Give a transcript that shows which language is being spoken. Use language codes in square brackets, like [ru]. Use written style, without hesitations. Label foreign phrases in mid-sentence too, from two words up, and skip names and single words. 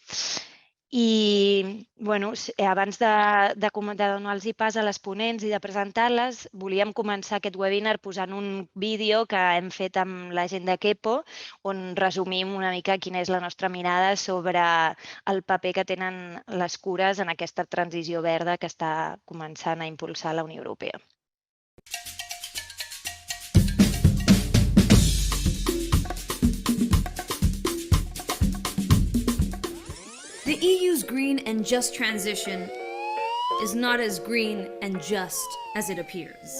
[ca] I abans de donar-los pas a les ponents i de presentar-les, volíem començar aquest webinar posant un vídeo que hem fet amb la gent de Kepo, on resumim una mica quina és la nostra mirada sobre el paper que tenen les cures en aquesta transició verda que està començant a impulsar la Unió Europea. [en] The EU's green and just transition is not as green and just as it appears.